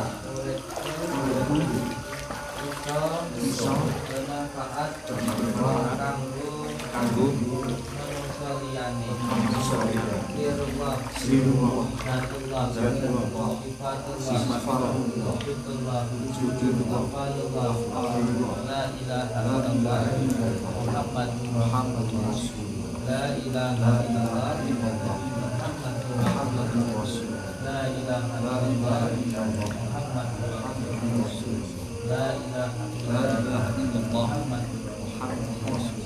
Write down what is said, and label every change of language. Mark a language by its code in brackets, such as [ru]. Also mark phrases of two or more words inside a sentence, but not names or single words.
[jv] Uripku iso bermanfaat kanggo manungsa liyane. [ar] سر الله ذات الله صفات الله وجود الله أفعال الله لا إله إلا الله محمد رسول الله. لا إله إلا الله محمد رسول الله. لا إله إلا الله محمد رسول الله. لا إله إلا الله محمد رسول الله.